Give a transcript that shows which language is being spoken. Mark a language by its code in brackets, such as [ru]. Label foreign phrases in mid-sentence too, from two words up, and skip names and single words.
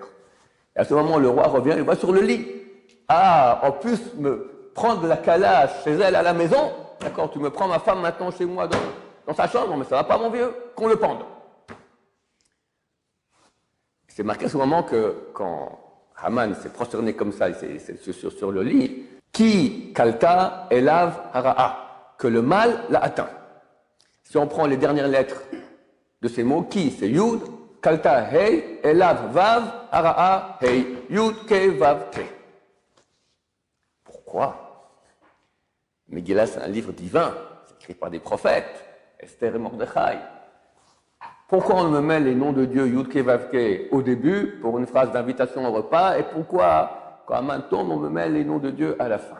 [fr] Et à ce moment, le roi revient et voit sur le lit. Ah, en plus, me prendre la calache chez elle à la maison, d'accord, tu me prends ma femme maintenant chez moi dans sa chambre, mais ça va pas, mon vieux, qu'on le pende. C'est marqué à ce moment que quand Haman s'est prosterné comme ça, sur le lit, [he] כי כלתה אליו הרעה, [fr] que le mal l'a atteint. Si on prend les dernières lettres de ces mots, Ki, c'est Yud, Kalta, Hei, Elav, Vav, Ara'a, Hei, [he] יוד קה וו, [fr] Ke. Pourquoi? Megillah, c'est un livre divin, c'est écrit par des prophètes, Esther et Mordechai. Pourquoi on me met les noms de Dieu, [he] יוד קה וו קה, [fr] au début, pour une phrase d'invitation au repas, et pourquoi, quand Haman tombe, on me met les noms de Dieu à la fin?